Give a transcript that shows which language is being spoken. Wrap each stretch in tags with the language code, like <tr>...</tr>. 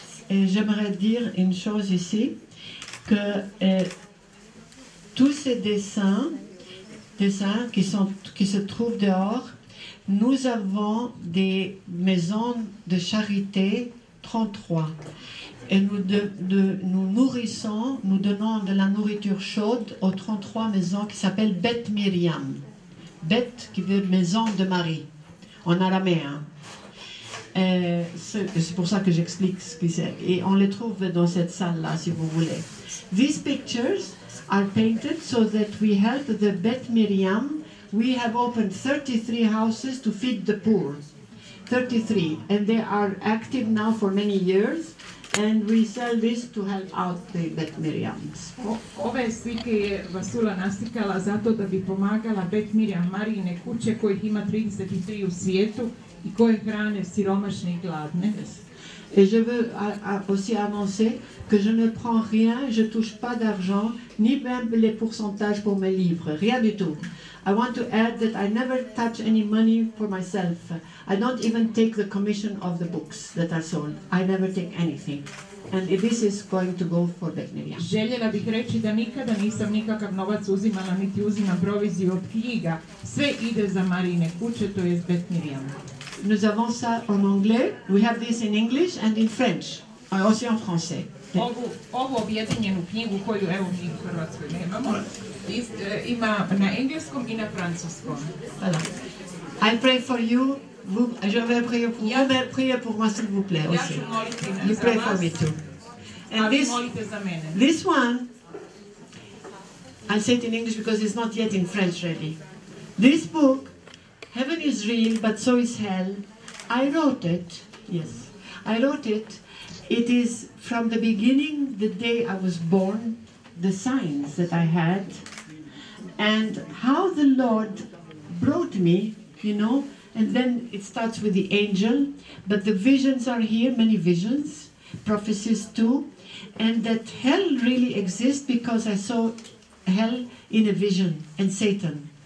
<fr>J'aimerais dire une chose ici, que tous ces dessins qui se trouvent dehors, nous avons des maisons de charité 33 et nous nourrissons, nous donnons de la nourriture chaude aux 33 maisons qui s'appellent Beth Miriam. Beth qui veut maison de Marie en araméen. C'est pour ça que j'explique ce que c'est. Et on les trouve dans cette salle-là, si vous voulez.</fr> <en>These pictures are painted so that we help the Beth Miriam. We have opened 33 houses to feed the poor. 33. And they are active now for many years. And we sell this to help out the Beth Miriams.</en> <hr>Ove slike je Vasula naslikala zato da bi pomagala Beth Miriam Marijine kuće kojih ima 33 u svijetu i koje hrane siromašne i gladne.</hr> <fr>Et je veux aussi annoncer que je ne prends rien, je ne touche pas d'argent, ni même les pourcentages pour mes livres, rien du tout.</fr> <en>I want to add that I never touch any money for myself. I don't even take the commission of the books that are sold. I never take anything. And this is going to go for Beth Miriam.</en> <hr>Željela bih reći da nikada nisam nikakav novac uzimala, niti uzimam proviziju od knjiga. Sve ide za Marijine kuće, to je Beth Miriam.</hr> <fr>Nous avons ça en anglais.</fr> <en>We have this in English and in French.</en> <fr>Aussi en français.</fr> <hr>Ovu objedinjenu knjigu koju evo mi u Hrvatskoj nemamo, ima na engleskom i na francuskom.</hr> <en>Voilà. I pray for you.</en> <fr>Je vais prier pour vous, mais priez pour moi s'il vous plaît aussi.</fr> <en>You pray for me too. And this one, I'll say it in English because it's not yet in French ready. This book, Heaven is real, but so is hell. I wrote it. Yes, I wrote it. It is from the beginning, the day I was born, the signs that I had, and how the Lord brought me, you know, and then it starts with the angel, but the visions are here, many visions, prophecies too, and that hell really exists because I saw hell in a vision, and Satan.</en>